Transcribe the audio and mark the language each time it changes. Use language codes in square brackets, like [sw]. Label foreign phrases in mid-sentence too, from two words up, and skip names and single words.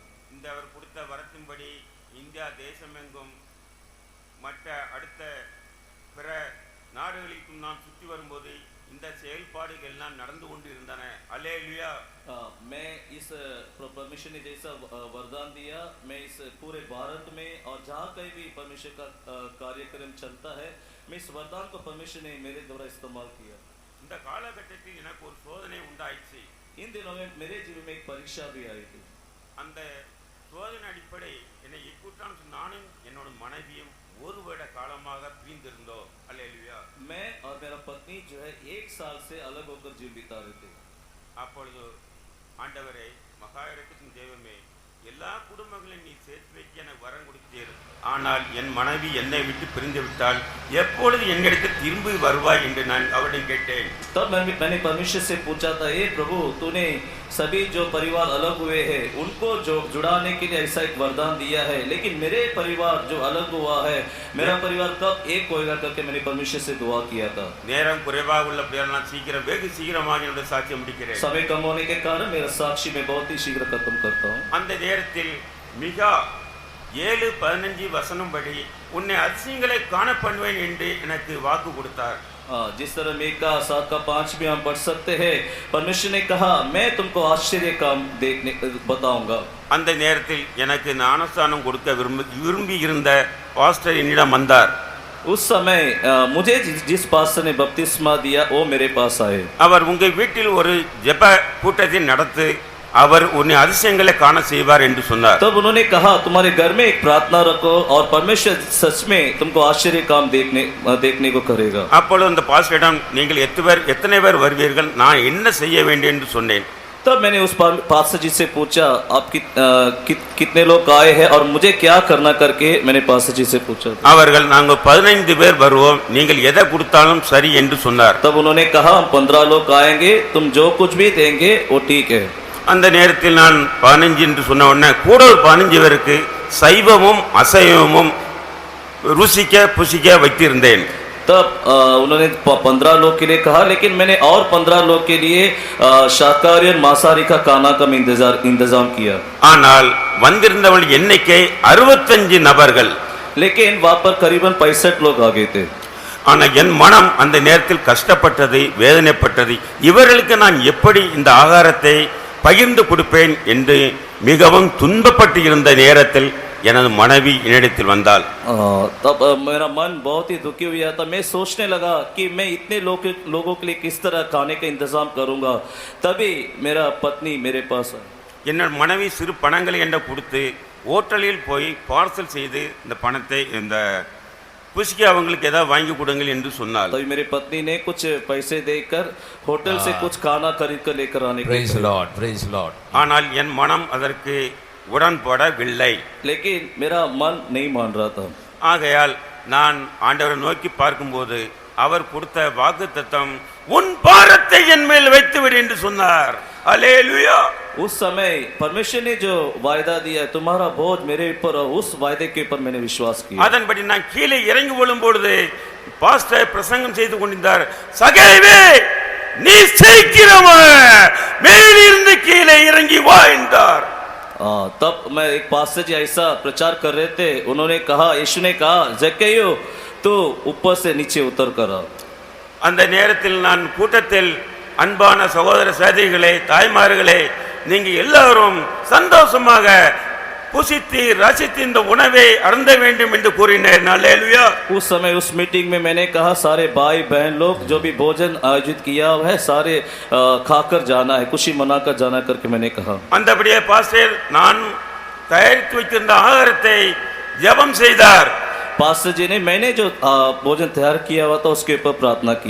[ta] இந்த அவர் கொடுத்த வரத்தின்படி இந்தியா தேசமெங்கும் மற்ற அடுத்த பிற நாடுகளுக்கும் நான் சுற்றி வரும்போது இந்த செயல்பாடுகள் எல்லாம் நடந்து கொண்டு இருந்தன. அல்லேலூயா. [hi] मैं इस परमेश्वर ने जैसा वरदान दिया, मैं इस पूरे भारत में और जहाँ कहीं भी परमेश्वर का कार्यक्रम चलता है, मैं इस वरदान को परमेश्वर ने मेरे द्वारा इस्तेमाल किया. [ta] இந்த காலகட்டத்தில் எனக்கு ஒரு சோதனை உண்டாயிற்று. [hi] इन दिनों में मेरे जीवन में एक परीक्षा भी आई थी. [ta] அந்த சோதனை அடிப்படை என்னை இக்கூட்டான் நானும் என்னோட மனைவியும் ஒரு வருட காலமாக பிரிந்திருந்தோம். அல்லேலூயா. [hi] मैं और मेरा पत्नी जो है 1 साल से अलग होकर जीवन बिता रहे थे. [ta] அப்பொழுது ஆண்டவரே, மகா இரக்கத்தின் தெய்வமே, எல்லா குடும்பங்களையும் நீ சேர்த்து வைக்க எனக்கு வரம் கொடுத்தீர். ஆனால் என் மனைவி என்னை விட்டு பிரிந்து விட்டால் எப்பொழுது என்னிடத்தில் திரும்பி வருவாய் என்று நான் அவரிடம் கேட்டேன். [hi] तब मैंने परमेश्वर से पूछा था, हे प्रभु, तूने सभी जो परिवार अलग हुए हैं उनको जो जुड़ाने के लिए ऐसा एक वरदान दिया है, लेकिन मेरे परिवार जो अलग हुआ है, मेरा परिवार कब एक होएगा करके मैंने परमेश्वर से दुआ किया था. [ta] நேரம் குறைவாக உள்ள பிள்ளைகள் நான் சீக்கிரம் வெகு சீக்கிரமாக என்னுடைய சாட்சியம் முடிக்கிறேன். [hi] समय कम होने के कारण मेरा साक्षी मैं बहुत ही शीघ्र खत्म करता हूँ. [ta] அந்த நேரத்தில் மிகா 7:15 வசனம் படி உன்னை அதிசயங்களை காண பண்ணுவேன் என்று எனக்கு வாக்கு கொடுத்தார். [hi] जिस तरह मीका 7:5 में हम पढ़ सकते हैं, परमेश्वर ने कहा मैं तुमको आश्चर्य काम देखने बताऊंगा. [ta] அந்த நேரத்தில் எனக்கு ஞானஸ்தானம் கொடுக்க விரும்பி இருந்த பாஸ்டர் என்னிடம் வந்தார். [hi] उस समय मुझे जिस पास्टर ने बपतिस्मा दिया वो मेरे पास आए. [ta] அவர் உங்கள் வீட்டில் ஒரு ஜெப கூட்டத்தை நடத்து, அவர் உன்னை அதிசயங்களை காண செய்வார் என்று சொன்னார். [hi] तब उन्होंने कहा तुम्हारे घर में एक प्रार्थना रखो और परमेश्वर सच में तुमको आश्चर्य काम देखने को करेगा. [ta] அப்பொழுது அந்த பாஸ்டரிடம் நீங்கள் எத்தனை பேர் வருவீர்கள், நான் என்ன செய்ய வேண்டும் என்று சொன்னேன். [hi] तब मैंने उस पास्टर जी से पूछा आप कितने लोग आए हैं और मुझे क्या करना करके मैंने पास्टर जी से पूछा. [ta] அவர்கள் நாங்கள் 15 பேர் வருவோம், நீங்கள் எதை கொடுத்தாலும் சரி என்று சொன்னார். [hi] तब उन्होंने कहा हम 15 लोग आएंगे, तुम जो कुछ भी देंगे वो ठीक है. [ta] அந்த நேரத்தில் நான் 15 என்று சொன்ன உடனே கூட ஒரு 15 பேருக்கு சைவமும் அசைவமும் ருசிக்க புசிக்க வைத்திருந்தேன். [hi] तब उन्होंने 15 लोग के लिए कहा, लेकिन मैंने और 15 लोग के लिए शाकाहारी और मांसाहारी का खाना का इंतजाम किया. [ta] ஆனால் வந்திருந்தவர்கள் எண்ணிக்கை 65 நபர்கள். [hi] लेकिन वहां पर करीबन 65 लोग आ गए थे. [ta] ஆனால் என் மனம் அந்த நேரத்தில் கஷ்டப்பட்டது, வேதனைப்பட்டது. இவர்களுக்கு நான் எப்படி இந்த ஆகாரத்தை பகிர்ந்து கொடுப்பேன் என்று மிகவும் துன்பப்பட்டு இருந்த நேரத்தில் எனது மனைவி என்னிடத்தில் வந்தாள். [hi] तब मेरा मन बहुत ही दुखी हुआ था. मैं सोचने लगा कि मैं इतने लोगों के लिए किस तरह खाने का इंतजाम करूंगा. तभी मेरा पत्नी मेरे पास आई. [ta] என்னோட மனைவி சிறு பணங்களை என்ன கொடுத்து ஹோட்டலில் போய் பார்சல் செய்து இந்த பணத்தை இந்த புஷ்கி அவங்களுக்கு ஏதாவது வாங்கி கொடுங்கள் என்று சொன்னாள். [hi] तभी मेरी पत्नी ने कुछ पैसे देकर होटल से कुछ खाना खरीद कर लेकर आने के [en] Praise the Lord, praise the Lord. [ta] ஆனால் என் மனம் அதற்கு உடன்படவில்லை. [hi] लेकिन मेरा मन नहीं मान रहा था. [ta] ஆகையால் நான் ஆண்டவரை நோக்கி பார்க்கும்போது அவர் கொடுத்த வாக்குத்தத்தம் உன் பாரத்தை என் மேல் வைத்துவிடு என்று சொன்னார். அல்லேலூயா. [hi] उस समय परमेश्वर ने जो वायदा दिया है तुम्हारा बोझ मेरे ऊपर, उस वायदे के ऊपर मैंने विश्वास किया. [ta] அதன்படி நான் கீழே இறங்கி விழும்பொழுது பாஸ்டர் பிரசங்கம் செய்து கொண்டிருந்தார். சகேவே நீ சீக்கிரமா மேலிருந்து கீழே இறங்கி வா என்றார். [hi] तब मैं एक पास्टर जी ऐसा प्रचार कर रहे थे. उन्होंने कहा, यीशु ने कहा जक्कैयो तू ऊपर से नीचे उतर कर आ. [ta] அந்த நேரத்தில் நான் கூட்டத்தில் அன்பான சகோதர சகோதரிகளே, தாய்மார்களே, நீங்க எல்லாரும் சந்தோஷமாக புசித்து ரசித்து இந்த உணவை அருந்த வேண்டும் என்று கூறினேன். அல்லேலூயா. [hi] उस समय उस मीटिंग में मैंने कहा सारे भाई बहन लोग जो भी भोजन आयोजित किया है सारे खाकर जाना है, खुशी मनाकर जाना करके मैंने कहा. [ta] அந்தபடியே பாஸ்டர் நான் தயாரித்து வைத்திருந்த ஆகாரத்தை ஜெபம் செய்தார். [hi] पास्टर जी ने मैंने जो भोजन तैयार किया हुआ था उसके ऊपर प्रार्थना की.